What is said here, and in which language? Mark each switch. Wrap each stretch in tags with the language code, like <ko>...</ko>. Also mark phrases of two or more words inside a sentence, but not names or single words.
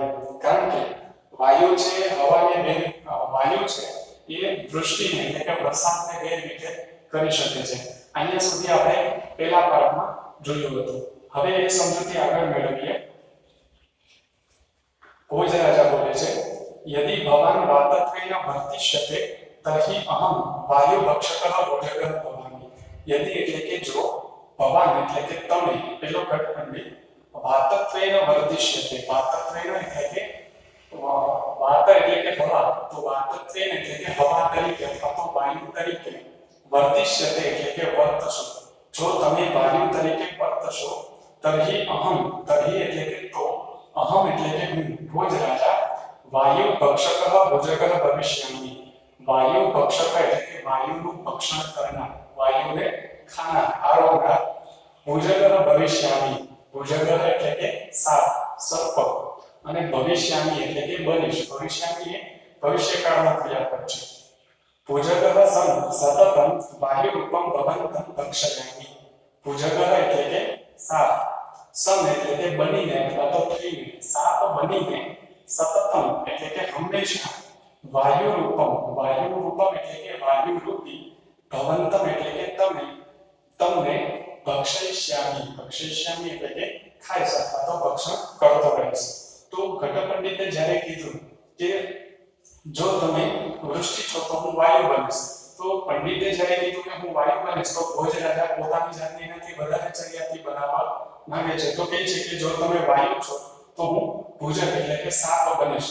<gu>કારણ કે વાયુ છે વાયુ છે એ વૃષ્ટિને એટલે કે વરસાદને બે રીતે કરી શકે છે. અહીંયા સુધી આપણે પહેલા પાઠમાં જોયું હતું. હવે એ સમજૂતી આગળ મેળવીએ. ભોજ રાજા બોલે છે,</gu> <sa>यदि भवान वातत्वेन वर्तिष्यते तर्हि अहम वायु भक्षकः भोजकः भवामि.</sa> <gu>यदि એટલે કે જો ભવાન એટલે કે તમે પેલો ઘટખંડી</gu> <sa>વાતત્વેન વર્ધિષ્યતે વાતત્વેન</sa> <gu>એટલે કે વાત એટલે કે હવા તો વાતત્વેન એટલે કે હવા તરીકે અથવા તો વાયુ તરીકે વર્ધિષ્યતે એટલે કે વર્તશો જો તમે વાયુ તરીકે વર્તશો</gu> <sa>તર્હિ અહમ</sa> <gu>તર્હિ એટલે કે તો અહમ એટલે કે હું ભોજરાજા</gu> <sa>વાયુ ભક્ષક ભોજક ભવિષ્યામિ वायु भक्षक</sa> <gu>એટલે કે વાયુનું ભક્ષણ કરનાર વાયુને ખાનાર આરોગનાર</gu> <sa>ભુજગ ભવિષ્યામિ</sa> <gu>ભુજગ એટલે કે સાપ સર્પ અને ભવિષ્યામિ એટલે કે બનીશ ભવિષ્યામિ એ ભવિષ્યકાળનો ક્રિયાપદ છે</gu> <sa>ભુજગ સં સતતમ વાયુ રૂપમ ભવંતમ ભક્ષયામિ ભુજગ</sa> <gu>એટલે કે સાપ સં એટલે કે બનીને અથવા તો થઈને સાપ બનીને સતતમ એટલે કે હંમેશા</gu> <sa>वायु रूपम</sa> <gu>એટલે કે વાયુ રૂપી ભવંતમ એટલે કે તમને ભક્ષયિષ્યામિ એટલે કે ખાઈ શકતા તો ભક્ષણ કરતો રહીશ તો ઘટપંડિતે જ્યારે કીધું કે જો તમે વૃષ્ટિ છો તો હું વાયુ બનીશ તો પંડિતે જ્યારે કીધું કે હું વાયુ બનીશ તો ભોજરાજા પોતાની જાતને એનાથી વધારે ચરિયાતી બનાવવા માંગે છે તો કહે છે કે જો તમે વાયુ છો તો હું ભુજક એટલે કે સાપ બનીશ</gu>